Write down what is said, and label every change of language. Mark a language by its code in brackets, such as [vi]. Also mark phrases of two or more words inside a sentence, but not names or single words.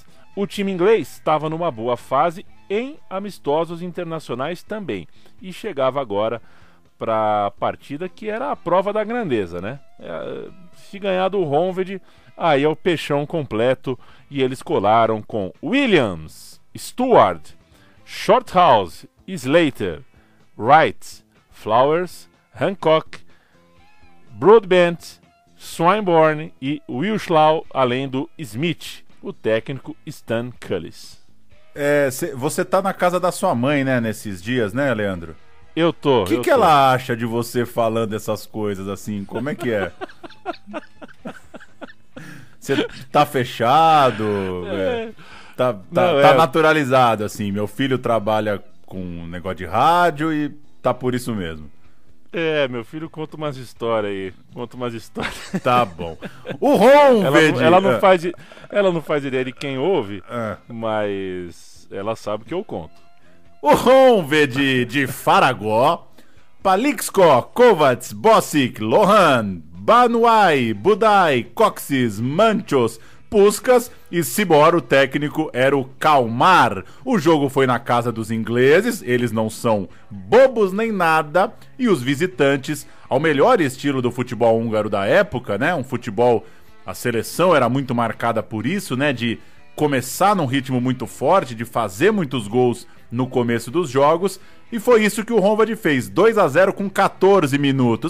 [pt] O time inglês estava numa boa fase em amistosos internacionais também e chegava agora para a partida que era a prova da grandeza, né? Se ganhar do Honvéd, aí é o peixão completo, e eles colaram com Williams, Stewart, Shorthouse, Slater, Wright, Flowers, Hancock, Broadbent, Swinburne e Wilshlaw, além do Smith, o técnico Stan Cullis. Você tá na casa da sua mãe, né, nesses dias, né, Leandro? Eu tô. O que ela acha de você falando essas coisas assim? Como é que é? Você tá fechado? Tá naturalizado, assim. Meu filho trabalha com um negócio de rádio e tá por isso mesmo. Meu filho conta umas histórias aí. Tá bom. O Honvéd... Ela não faz ideia de quem ouve, mas ela sabe que eu conto. O Honvéd de Faragó, Paliksko, Kovacs, Bosic, Lohan, Banuai, Budai, Coxes, Manchos, Puskas e Cibor, o técnico, era o Kalmar. O jogo foi na casa dos ingleses, eles não são bobos nem nada, e os visitantes, ao melhor estilo do futebol húngaro da época, né? Um futebol, a seleção era muito marcada por isso, né? De começar num ritmo muito forte, de fazer muitos gols no começo dos jogos, e foi isso que o Honvéd fez, 2-0 com 14 minutos.